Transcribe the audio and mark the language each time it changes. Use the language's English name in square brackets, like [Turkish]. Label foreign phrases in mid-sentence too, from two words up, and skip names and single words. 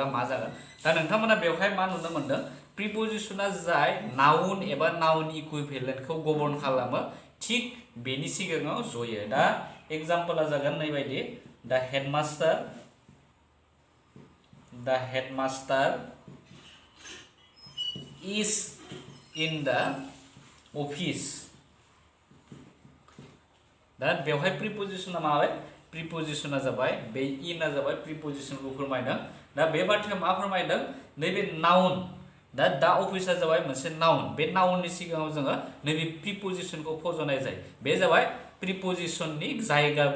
[Bodo] मा जागोन दा नोंथांमोना बेवहाय मा नुनो मोनदों प्रिपोजिशना जाय नाउन एबा [English] noun equivalentखौ [Bodo] गभर्न खालामो थिक बेनि सिगाङाव जयो दा एग्जाम्पला जागोन नैबायदि द [English] headmaster is in the office [Bodo] दा बेवहाय प्रिपोजिशना माबाय प्रिपोजिशना जाबाय बे इनआ जाबाय प्रिपोजिशनखौ फोरमायदों दा बे बाथ्राया मा फोरमायदों नैबे नाउन दा अफिसा जाबाय मोनसे नाउन बे नाउननि सिगाङाव जोङो नैबे प्रिपोजिशनखौ फज'नाय जायो बे जाबाय प्रिपोजिशननि जायगाबो